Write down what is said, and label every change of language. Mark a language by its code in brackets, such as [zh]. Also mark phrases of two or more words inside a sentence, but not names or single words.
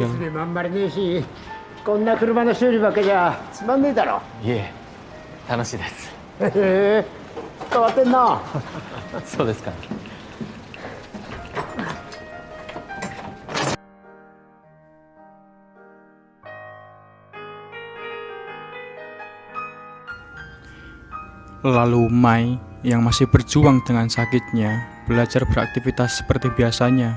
[ja] まんまりねえし、こんな車の修理ばっかじゃつまんねえだろ。いえ、楽しいです。へえ、変わってんな。そうですか。 [id] Lalu Mai yang masih berjuang dengan sakitnya belajar beraktivitas seperti biasanya.